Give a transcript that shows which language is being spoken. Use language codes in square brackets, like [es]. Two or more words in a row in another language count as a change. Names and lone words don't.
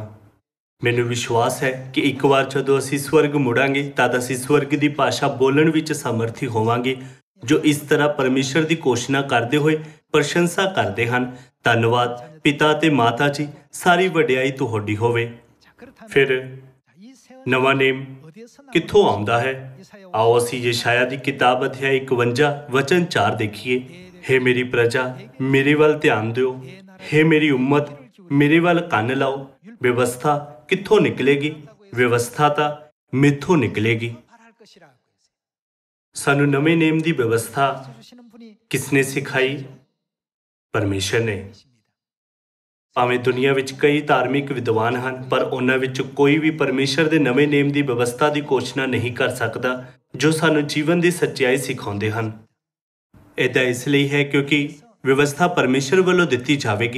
[pa] ਮੈਨੂੰ ਵਿਸ਼ਵਾਸ ਹੈ ਕਿ ਇੱਕ ਵਾਰ ਜਦੋਂ ਅਸੀਂ ਸਵਰਗ ਮੁੜਾਂਗੇ, ਤਦ ਅਸੀਂ ਸਵਰਗ ਦੀ ਭਾਸ਼ਾ ਬੋਲਣ ਵਿੱਚ ਸਮਰਥੀ ਹੋਵਾਂਗੇ, ਜੋ ਇਸ ਤਰ੍ਹਾਂ ਪਰਮੇਸ਼ਰ ਦੀ ਘੋਸ਼ਣਾ ਕਰਦੇ ਹੋਏ ਪ੍ਰਸ਼ੰਸਾ ਕਰਦੇ ਹਨ, ਧੰਨਵਾਦ ਪਿਤਾ ਅਤੇ ਮਾਤਾ ਜੀ, ਸਾਰੀ ਵਡਿਆਈ ਤੁਹਾਡੀ ਹੋਵੇ। [ko] 자, 그렇다면 [pa] ਫਿਰ [ko] 자, 이 새 [pa] ਨਵਾਂ ਨੇਮ [ko] 어디에서 나오는지 [pa] ਕਿੱਥੋਂ ਆਉਂਦਾ ਹੈ? [ko] 이사야 [pa] ਆਓ ਅਸੀਂ ਯਸ਼ਾਇਆ ਦੀ ਕਿਤਾਬ ਅਧਿਆਇ 51 ਵਚਨ 4 ਦੇਖੀਏ। ਹੇ ਮੇਰੀ ਪ੍ਰਜਾ, ਮੇਰੇ ਵੱਲ ਧਿਆਨ ਦਿਓ। ਹੇ ਮੇਰੀ ਉਮਤ, ਮੇਰੇ ਵੱਲ ਕੰਨ ਲਾਓ। ਵਿਵਸਥਾ ਕਿੱਥੋਂ ਨਿਕਲੇਗੀ? ਵਿਵਸਥਾ ਤਾਂ ਮੈਥੋਂ ਨਿਕਲੇਗੀ। [ko] 말할 것이라고 했어요. [pa] ਸਾਨੂੰ ਨਵੇਂ ਨੇਮ ਦੀ ਵਿਵਸਥਾ [ko] 주시는 분이 [pa] ਕਿਸਨੇ ਸਿਖਾਈ? ਪਰਮੇਸ਼ਰ ਨੇ। [ko] 계십니다. [pa] ਭਾਵੇਂ ਦੁਨੀਆ ਵਿੱਚ ਕਈ ਧਾਰਮਿਕ ਵਿਦਵਾਨ ਹਨ, ਪਰ ਉਹਨਾਂ ਵਿੱਚ ਕੋਈ ਵੀ ਪਰਮੇਸ਼ਰ ਦੇ ਨਵੇਂ ਨੇਮ ਦੀ ਵਿਵਸਥਾ ਦੀ ਘੋਸ਼ਣਾ ਨਹੀਂ ਕਰ ਸਕਦਾ ਜੋ ਸਾਨੂੰ ਜੀਵਨ ਦੀ ਸੱਚਾਈ ਸਿਖਾਉਂਦੇ ਹਨ। ਇੱਦਾਂ ਇਸ ਲਈ ਹੈ ਕਿਉਂਕਿ ਵਿਵਸਥਾ ਪਰਮੇਸ਼ਰ ਵੱਲੋਂ ਦਿੱਤੀ ਜਾਵੇਗੀ।